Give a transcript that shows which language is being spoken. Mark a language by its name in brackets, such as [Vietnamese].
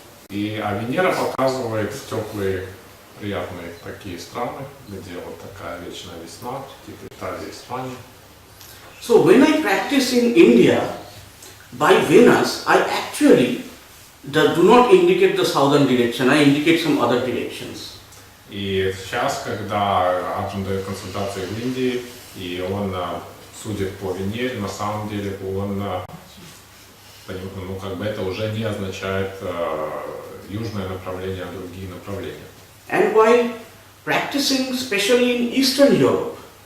[Russian] А Венера показывает теплые, приятные такие страны, где вот такая вечная весна, типа Италия, Испания. [English] So when I practice in India, by Venus, I actually do not indicate the southern direction, I indicate some other directions. [Russian] И сейчас, когда Арджун дает консультации в Индии, и он судит по Венере, на самом деле он, это уже не означает южное направление, а другие направления. [English] And while practicing, especially in Eastern Europe,